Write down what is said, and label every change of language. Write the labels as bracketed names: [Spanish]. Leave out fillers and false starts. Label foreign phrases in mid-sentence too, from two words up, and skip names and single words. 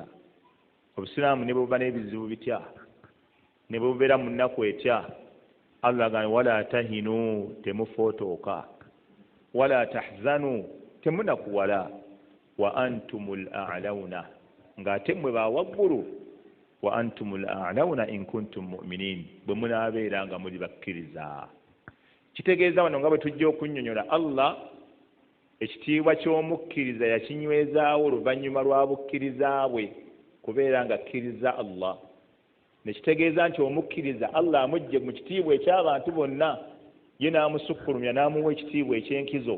[Ganda] Obusiraamu ne buba n'ebizibu bitya, ne bubeera mu nnaku etya, Allah yagaa nti [Arabic] ولا تهنوا, [Ganda] temufotooka, [Arabic] ولا تحزنوا, [Ganda] temunakuwala, [Arabic] وأنتم الأعلون, [Ganda] ng'ate mmwe bawaggulu, [Arabic] وأنتم الأعلون إن كنتم مؤمنين, [Ganda] bwe munaabeera nga muli bakkiriza. Kitegeeza wano nga bwe tujja okunnyonnyola Allah ekitiibwa ky'omukkiriza yakinywezaawo oluvannyuma lwa bukkiriza bwe kubeera nga akkiriza Allah. Ne kitegeeza nti omukkiriza Allah amugye mu kitiibwa eky'abantu bonna, ye n'amusukkulumya n'amuwa ekitiibwa eky'enkizo.